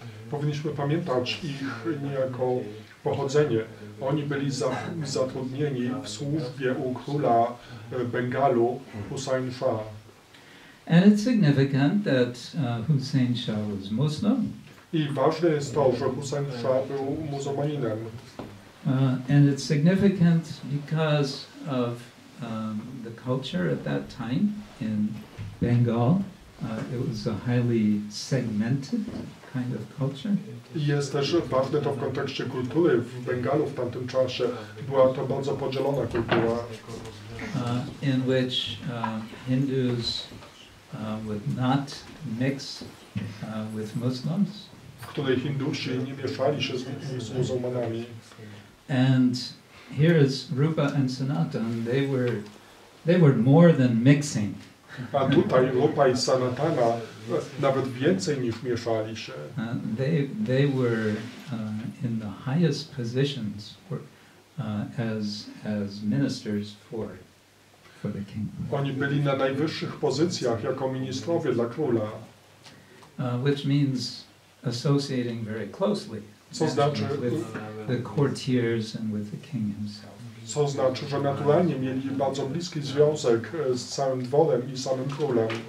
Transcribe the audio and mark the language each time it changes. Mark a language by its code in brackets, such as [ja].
[pl] Powinniśmy pamiętać ich niejako pochodzenie. Oni byli zatrudnieni w służbie u króla Bengalu, Hussein Shah. [en] And it's significant that Hussein Shah was Muslim. [pl] I ważne jest to, że Hussein Shah był muzułmaninem. [en] And it's significant because of the culture at that time in Bengal. It was a highly segmented kind of culture. [pl] I jest też ważne to w kontekście kultury w Bengalu w tamtym czasie. Była to bardzo podzielona kultura. [en] In which Hindus would not mix with Muslims. [pl] W której Hindusi nie mieszali się z muzułmanami. [en] And here is Rupa and Sanatan. They were more than mixing. [pl] A tutaj Rupa i Sanatana nawet więcej niż mieszali się. [en] They were in the highest positions as ministers for the king. [pl] Oni byli na najwyższych pozycjach jako ministrowie dla króla. [en] Which means associating very closely [pl] Co znaczy, [en] with the courtiers and with the king himself. [pl] Co znaczy, że naturalnie mieli bardzo bliski związek z całym dworem i samym królem.